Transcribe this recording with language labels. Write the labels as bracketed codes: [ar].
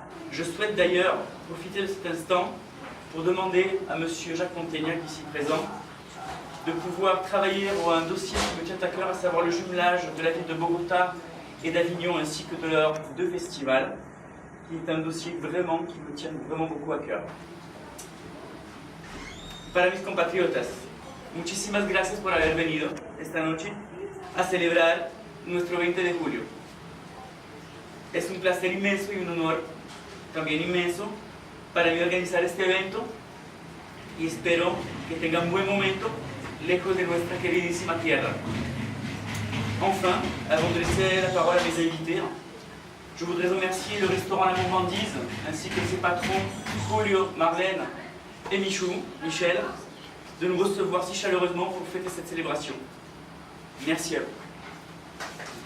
[fr] Je souhaite d'ailleurs profiter de cet instant pour demander à M. Jacques Montaignac, ici présent, de pouvoir travailler pour un dossier qui me tient à cœur, à savoir le jumelage de la ville de Bogota et d'Avignon, ainsi que de leurs deux festivals, qui est un dossier qui me tient vraiment beaucoup à cœur. [es] Para mis compatriotas, muchísimas gracias por haber venido esta noche a celebrar nuestro 20 de julio. Es un placer inmenso y un honor también inmenso para mí organizar este evento y espero que tengan buen momento lejos de nuestra queridísima tierra. [fr] Enfin, avant de laisser la parole à mes invités, je voudrais remercier le restaurant La Gourmandise ainsi que ses patrons Julio, Marlène et Michel, de nous recevoir si chaleureusement pour fêter cette célébration. Merci à vous.